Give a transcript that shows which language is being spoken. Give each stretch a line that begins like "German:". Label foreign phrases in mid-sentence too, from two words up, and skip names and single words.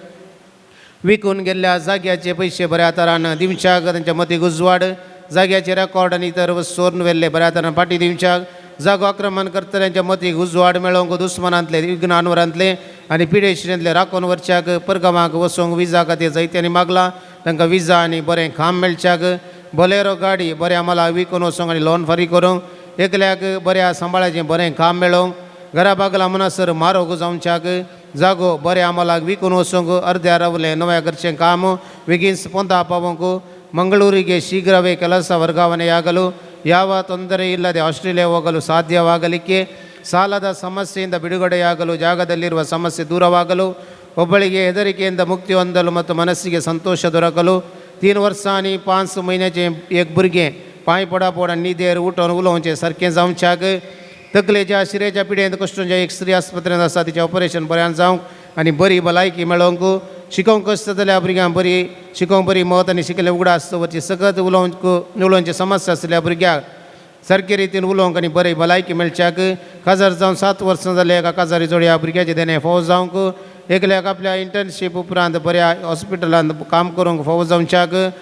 Konkani: विकून गेल्ल्या जाग्याचे पयशे बऱ्या तरान दिवच्याक तांच्या मतीक उजवाड जाग्याचे रेकॉर्ड आनी इतर सोरून व्हेल्ले बऱ्या तरान फाटी दिवच्याक जागो आक्रमण करतल्यांच्या मतीक उजवाड मेळोवंक दुस्मनांतले इग्नानवरांतले आनी पिडेशिरांतले राखून व्हरच्याक परगांवाक वचोंक विजा खातीर जायत्यांनी मागला तांकां विजा आनी बरें काम मेळच्याक बोलेरो गाडी बऱ्या मला विकून वचोंक आनी लोन फारीक करूंक एकल्याक बऱ्या सांबाळाचें बरें काम मेळोवंक घरा बागला मनासर मारोग जावच्याक जागो बऱ्या अमलाक विकून वचोंक अर्द्या रावलें नव्या घरचें काम बेगीन पोंता
Kannada: पावोवंक ಮಂಗಳೂರಿಗೆ ಶೀಘ್ರವೇ ಕೆಲಸ ವರ್ಗಾವಣೆಯಾಗಲು ಯಾವ ತೊಂದರೆ ಇಲ್ಲದೆ ಆಸ್ಟ್ರೇಲಿಯಾ ಹೋಗಲು ಸಾಧ್ಯವಾಗಲಿಕ್ಕೆ ಸಾಲದ ಸಮಸ್ಯೆಯಿಂದ ಬಿಡುಗಡೆಯಾಗಲು ಜಾಗದಲ್ಲಿರುವ ಸಮಸ್ಯೆ ದೂರವಾಗಲು ಒಬ್ಬಳಿಗೆ ಹೆದರಿಕೆಯಿಂದ ಮುಕ್ತಿ ಹೊಂದಲು ಮತ್ತು ಮನಸ್ಸಿಗೆ ಸಂತೋಷ ದೊರಕಲು
Konkani: 3 वर्सां आनी 5 महिन्याचे एक भुरगें पांय पडापोड आनी न्हिदेर उठोन उलोवचें सारकें जावच्याक तकलेच्या शिरेच्या पिडेंत कश्टूंच्या एक स्त्री आस्पत्रेंत आसा तिचें ऑपरेशन बऱ्यान जावंक आनी बरी भलायकी मेळोवंक शिकोवंक आसता जाल्यार भुरग्यांक बरी शिकोवंक बरी मत आनी शिकले उगडास दवरची सकत उलोवंची समस्या आसल्या भुरग्याक सारके रितीन उलोवंक आनी बरी भलायकी मेळच्याक काजार जावन 7 वर्सां जाले एका काजारी जोड्या भुरग्याचे देणे फावो जावंक एकल्याक आपल्या इंटर्नशीप उपरांत बऱ्या हॉस्पिटलांत काम करूंक फावो जावच्याक